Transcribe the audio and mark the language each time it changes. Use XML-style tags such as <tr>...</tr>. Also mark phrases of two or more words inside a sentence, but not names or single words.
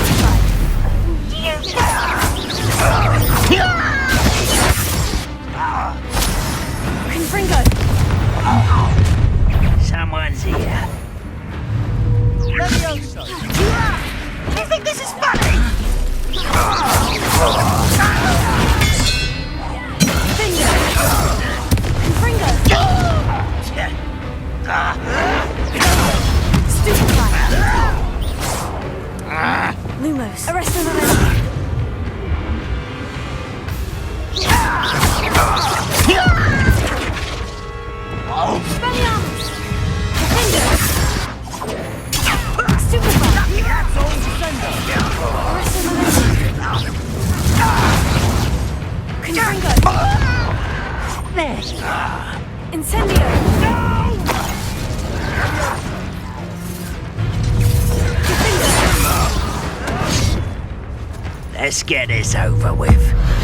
<en>Confringo. Someone's here. Levioso! You think this is funny? Confringo. Stupefy. Lumos. Arrest him, Expelliarmus! Defender! Stupefy! Arrest him, Confringo! There! Incendio! Let's get this over with.</en>